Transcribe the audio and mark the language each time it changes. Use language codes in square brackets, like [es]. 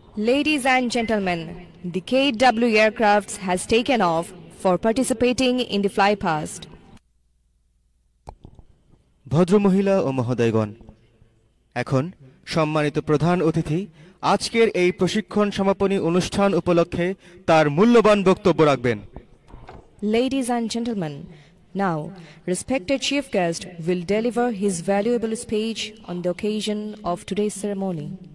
[en] Ladies and gentlemen, the KW aircraft has taken off for participating in the flypast. [bn] ভদ্রমহিলা ও মহোদয়গণ, এখন সম্মানিত প্রধান অতিথি আজকের এই প্রশিক্ষণ সমাপনী অনুষ্ঠান উপলক্ষে তার মূল্যবান বক্তব্য রাখবেন। [en] Ladies and gentlemen, now respected chief guest will deliver his valuable speech on the occasion of today's ceremony.